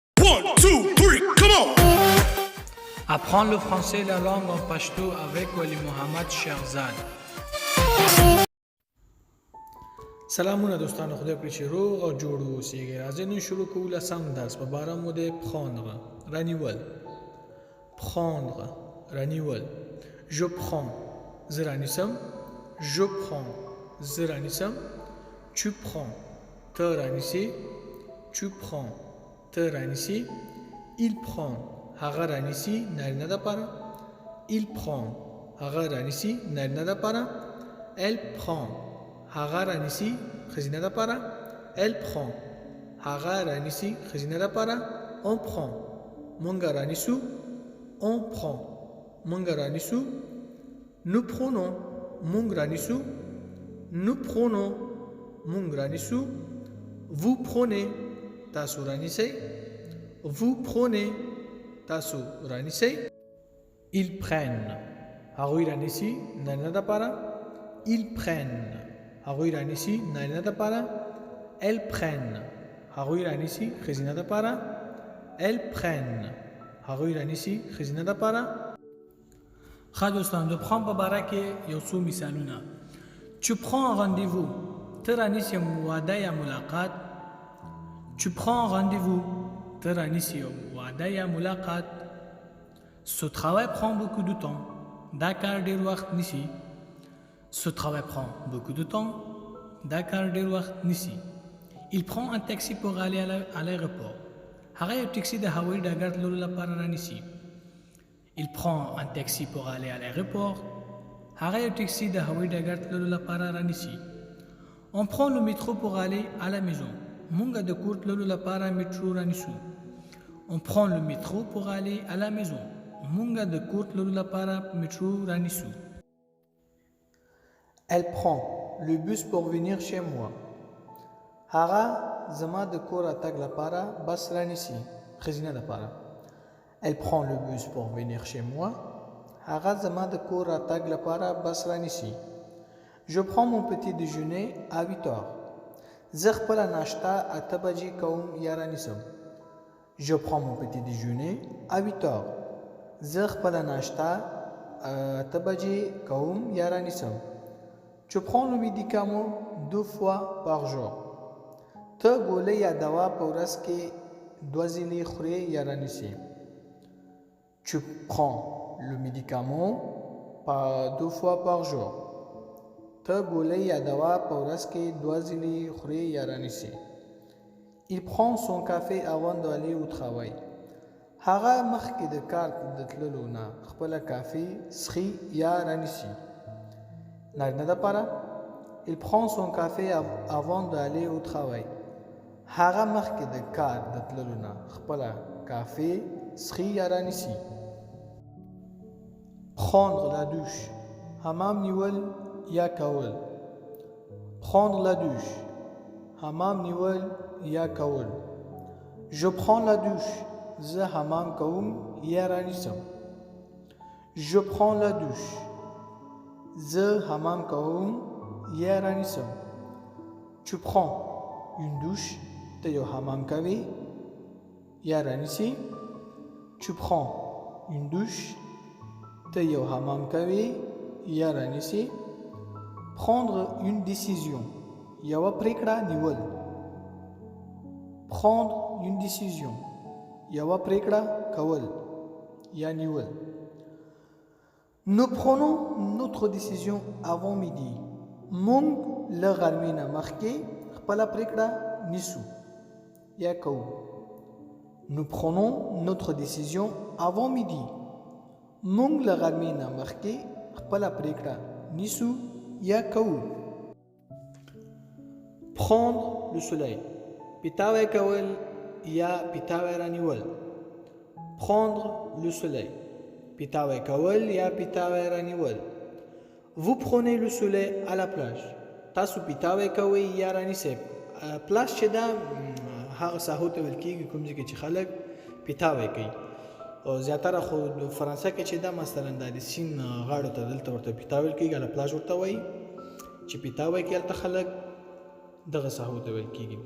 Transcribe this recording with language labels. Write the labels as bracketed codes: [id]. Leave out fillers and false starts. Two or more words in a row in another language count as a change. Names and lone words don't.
[en] 1, 2, 3, come on! [fr] Apprendre le français et la langue en pashto avec Wali Mohammad Sherzad. [ps] سلامونه دوستانو خدای پرې چې روغ او جوړ اوسئ. راځئ نن شروع کوو لسم درس په باره مو د prendre رانیول. prendre رانیول. [fr] je prends [ps] زه رانیسم. [fr] je prends [ps] زه رانیسم. [fr] tu prends [ps] ته رانیسي. [fr] tu prends [ps] ته رانیسي. [fr] il prend [ps] هغه رانیسي نارینه دپاره. [fr] il prend [ps] هغه رانیسي نارینه دپاره. [fr] elle prend [ps] هغه رانیسي ښځینه دپاره. [fr] elle prend [ps] هغه رانیسي ښځینه دپاره. [fr] on prend [ps] مونږ رانیسو. [fr] on prend [ps] مونږ رانیسو. [fr] nous prenons [ps] مونږ رانیسو. [fr] nous prenons [ps] مونږ رانیسو. [fr] vous prenez [ps] تاسو رانیسئ. [fr] vous prenez [ps] تاسو رانیسئ. [fr] ils prennent [ps] هغوی رانیسي نارینه دپاره. [fr] ils prennent [ps] هغوی رانیسي نارینه دپاره. [fr] elles prennent [ps] هغوی رانیسي ښځینه دپاره. [fr] elles prennent [ps] هغوی رانیسي ښځینه دپاره. ښه دوستان د prendre په باره کې یو څو مثالونه. [fr] tu prends un rendez-vous [ps] ته رانیسي واده یا ملاقات. [fr] tu prends un rendez-vous [ps] ته رانیسي واده یا ملاقات. [fr] ce travail prend beaucoup de temps [ps] دا کار ډېر وخت نیسي. [fr] ce travail prend beaucoup de temps [ps] دا کار ډېر وخت نیسي. [fr] il prend un taxi pour aller à l'aéroport [ps] هغه یو ټکسي د هوایي ډګر تللو لپاره رانیسي. [fr] il prend un taxi pour aller à l'aéroport [ps] هغه یو ټکسي د هوایي ډګر تللو لپاره رانیسي. [fr] on prend le métro pour aller à la maison [ps] مونږ د کور تللو لپاره میټرو رانیسو. [fr] on prend le métro pour aller à la maison [ps] مونږ د کور تللو لپاره میټرو رانیسو. [fr] elle prend le bus pour venir chez moi [ps] هغه زما د کور راتګ لپاره بس رانیسي ښځینه لپاره. [fr] elle prend le bus pour venir chez moi [ps] هغه زما د کور راتګ لپاره بس رانیسي. [fr] je prends mon petit déjeuner à 8 heures [ps] زه خپله ناشته 8 بجې کوم یا رانیسم. [fr] je prends mon petit déjeuner à 8 heures [ps] زه خپله ناشته 8 بجې کوم یا رانیسم. [fr] tu prends le médicament 2 fois par jour [ps] ته ګولۍ یا دوا په ورځ کې 2 ځلې خورې یا رانیسې. [fr] tu prends le médicament 2 fois par jour [ps] ته ګولۍ یا دوا په ورځ کې 2 ځلې خورې یا رانیسې. [fr] il prend son café avant d'aller au travail [ps] هغه مخکې د کار د تللو نه خپله کافي څښي یا رانیسي. نارینه دپاره [fr] il prend son café avant d'aller au travail [ps] هغه مخکې د کار د تللو نه خپله کافي څښي یا رانیسي. [fr] prendre la douche [ps] حمام نیول یا کول. [fr] prendre la douche [ps] حمام نیول یا کول. [fr] je prends la douche [ps] زه حمام کوم یا رانیسم. [fr] je prends la douche [ps] زه حمام کوم یا رانیسم. [fr] tu prends une douche [ps] ته یو حمام کوي یا رانیسي. [fr] tu prends une douche [ps] ته یو حمام کوي یا رانیسي. [fr] prendre une décision [ps] یوه پریکړه نیول. [fr] prendre une décision [ps] یوه پریکړه کول یا نیول. [fr] nous prenons notre décision avant midi [ps] مونږ له غرمې نه مخکې خپله پریکړه نیسو یا کوو. [fr] nous prenons notre décision avant midi [ps] مونږ له غرمې نه مخکې خپله پریکړه نیسو یا کوو. [fr] prendre le soleil [ps] پیتاوی کول یا پیتاوی رانیول. [fr] prendre le soleil [ps] پیتاوی کول یا پیتاوی رانیول. [fr] vous prenez le soleil à la plage [ps] تاسو پیتاوی کوئ یا رانیسئ. پلاج چې دا هغه ساحو ته ویل کېږي کوم ځای کې چې خلک پیتاوی کوي او زیاتره خو د فرانسه کې چې دا مثلا د سیند غاړو ته دلته ورته پیتاوی ویل کېږي. پلاج ورته وایي چې پیتاوی کوي هلته خلک دغه ساحو ته ویل کېږي.